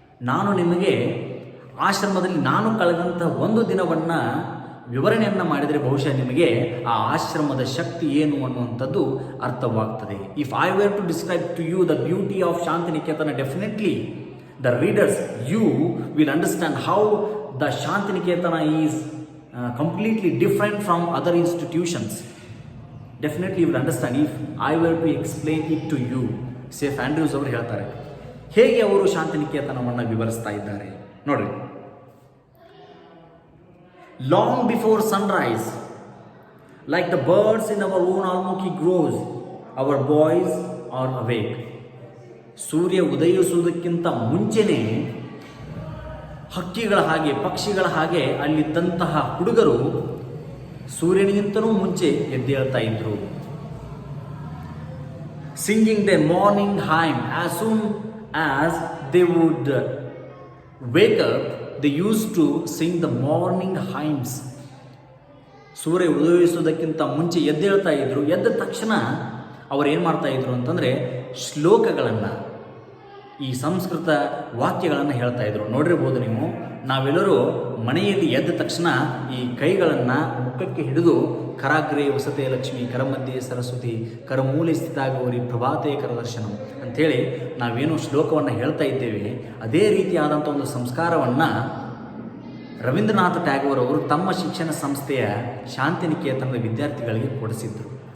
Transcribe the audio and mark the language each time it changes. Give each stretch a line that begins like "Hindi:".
Kannada: ನಾನು ನಿಮಗೆ ಆಶ್ರಮದಲ್ಲಿ ನಾನು ಕಳೆದಂಥ ಒಂದು ದಿನವನ್ನು ವಿವರಣೆಯನ್ನು ಮಾಡಿದರೆ ಬಹುಶಃ ನಿಮಗೆ ಆ ಆಶ್ರಮದ ಶಕ್ತಿ ಏನು ಅನ್ನುವಂಥದ್ದು ಅರ್ಥವಾಗ್ತದೆ.
English: If I were to describe to you the beauty of Shantiniketan, definitely the readers, you will understand how the Shantiniketan is completely different from other institutions. Definitely you will understand if I were to explain it to you. CF Andrews
Kannada: ಅವರು ಹೇಳ್ತಾರೆ, ಹೇಗೆ ಅವರು ಶಾಂತಿನಿಕೇತನವನ್ನು ವಿವರಿಸ್ತಾ ಇದ್ದಾರೆ ನೋಡ್ರಿ.
English: Long before sunrise, like the birds in our own almukhi groves, our boys are awake.
Kannada: ಸೂರ್ಯ ಉದಯಿಸುವುದಕ್ಕಿಂತ ಮುಂಚೆನೇ ಹಕ್ಕಿಗಳ ಹಾಗೆ, ಪಕ್ಷಿಗಳ ಹಾಗೆ ಅಲ್ಲಿದ್ದಂತಹ ಹುಡುಗರು ಸೂರ್ಯನಿಗಿಂತಲೂ ಮುಂಚೆ ಎದ್ದೇಳ್ತಾ ಇದ್ರು.
English: Singing their morning hymn, as soon as they would wake up, they used to sing the morning hymns.
Kannada: ಸೂರ್ಯ ಉದಯಿಸುವುದಕ್ಕಿಂತ ಮುಂಚೆ ಎದ್ದೇಳ್ತಾ ಇದ್ರು. ಎದ್ದ ತಕ್ಷಣ ಅವ್ರು ಏನು ಮಾಡ್ತಾ ಇದ್ರು ಅಂತಂದರೆ ಶ್ಲೋಕಗಳನ್ನು, ಈ ಸಂಸ್ಕೃತ ವಾಕ್ಯಗಳನ್ನು ಹೇಳ್ತಾ ಇದ್ರು. ನೋಡಿರ್ಬೋದು ನೀವು, ನಾವೆಲ್ಲರೂ ಮನೆಯಲ್ಲಿ ಎದ್ದ ತಕ್ಷಣ ಈ ಕೈಗಳನ್ನು ಮುಖಕ್ಕೆ ಹಿಡಿದು
Sanskrit: ಕರಾಗ್ರೆ ವಸತೆ ಲಕ್ಷ್ಮಿ, ಕರಮಧ್ಯೆ ಸರಸ್ವತಿ, ಕರಮೂಲೆ ಸ್ಥಿತಾಗೌರಿ, ಪ್ರಭಾತೆ ಕರದರ್ಶನಂ
Kannada: ಅಂಥೇಳಿ ನಾವೇನು ಶ್ಲೋಕವನ್ನು ಹೇಳ್ತಾ ಇದ್ದೇವೆ, ಅದೇ ರೀತಿಯಾದಂಥ ಒಂದು ಸಂಸ್ಕಾರವನ್ನು ರವೀಂದ್ರನಾಥ ಟ್ಯಾಗೋರ್ ಅವರು ತಮ್ಮ ಶಿಕ್ಷಣ ಸಂಸ್ಥೆಯ ಶಾಂತಿನಿಕೇತನದ ವಿದ್ಯಾರ್ಥಿಗಳಿಗೆ ಕೊಡಿಸಿದ್ರು.